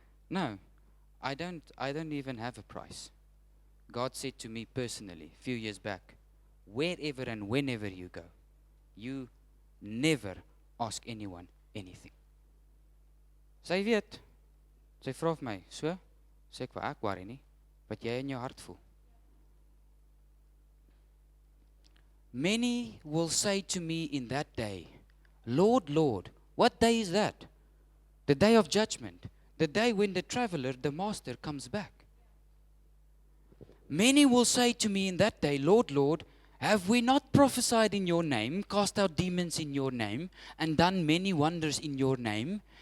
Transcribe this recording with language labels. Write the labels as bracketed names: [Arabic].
[English] No, I don't even have a price. God said to me personally a few years back, wherever and whenever you go, you never ask anyone anything. [Afrikaans] Sy weet, sy vra vir my, so, sê ek vir ek worry nie, wat jy in jou hart voel. [English] Many will say to me in that day, Lord, Lord, what day is that? The day of judgment, the day when the traveler, the master, comes back. Many will say to me in that day, Lord, Lord, have we not prophesied in your name, cast out demons in your name, and done many wonders in your name?